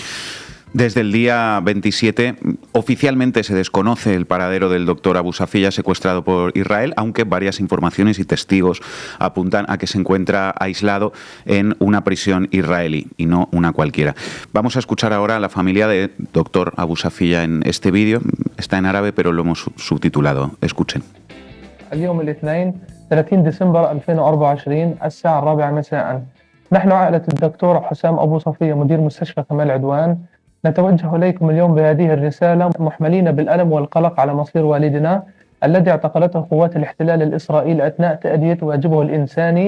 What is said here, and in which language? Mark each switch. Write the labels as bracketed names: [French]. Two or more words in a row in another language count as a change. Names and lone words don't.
[Spanish] Desde el día 27, oficialmente se desconoce el paradero del doctor Abu Safiyah secuestrado por Israel, aunque varias informaciones y testigos apuntan a que se encuentra aislado en una prisión israelí y no una cualquiera. Vamos a escuchar ahora a la familia de doctor Abu Safiyah en este vídeo. Está en árabe, pero lo hemos subtitulado. Escuchen. [Arabic] اليوم الاثنين 30 ديسمبر 2024 الساعة 4 مساء نحن عائلة الدكتور حسام أبو صفية مدير مستشفى كمال عدوان نتوجه إليكم اليوم بهذه الرسالة محملين بالألم والقلق على مصير والدنا الذي اعتقلته قوات الاحتلال الإسرائيلي أثناء تأدية واجبه الإنساني.